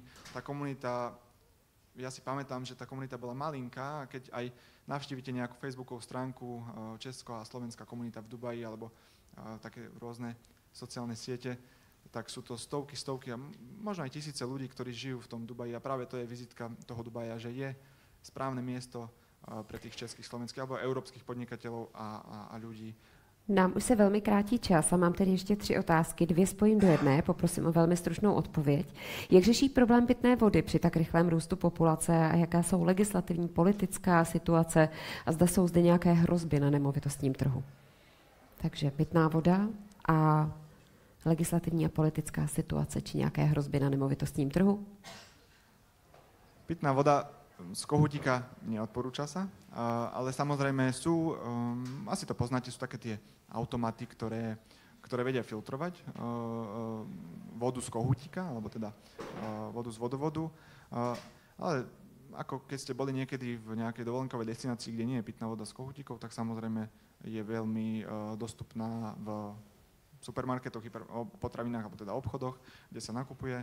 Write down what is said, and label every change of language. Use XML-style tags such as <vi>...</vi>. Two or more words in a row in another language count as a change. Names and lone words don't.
<sk>Tá komunita, ja si pamätám, že tá komunita bola malinká a keď aj navštívite nejakú facebookovú stránku Česko a slovenská komunita v Dubaji alebo také rôzne sociálne siete, tak sú to stovky a možno aj tisíce ľudí, ktorí žijú v tom Dubaji a práve to je vizitka toho Dubaja, že je správne miesto pre tých českých, slovenských alebo európskych podnikateľov a ľudí.</sk> <cs>Nám už se velmi krátí čas a mám tedy ještě 3 otázky, 2 spojím do jedné, poprosím o velmi stručnou odpověď. Jak řeší problém pitné vody při tak rychlém růstu populace a jaká jsou legislativní, politická situace a zda jsou zde nějaké hrozby na nemovitostním trhu? Takže pitná voda a legislativní a politická situace či nějaké hrozby na nemovitostním trhu?</cs> <sk>Pitná voda z kohútika neodporúča sa, ale samozrejme sú, asi to poznáte, sú také tie automaty, ktoré vedia filtrovať vodu z kohútika, alebo teda vodu z vodovodu. Ale ako keď ste boli niekedy v nejakej dovolenkovej destinácii, kde nie je pitná voda z kohútikov, tak samozrejme je veľmi dostupná v supermarketoch, potravinách, alebo teda obchodoch, kde sa nakupuje.</sk>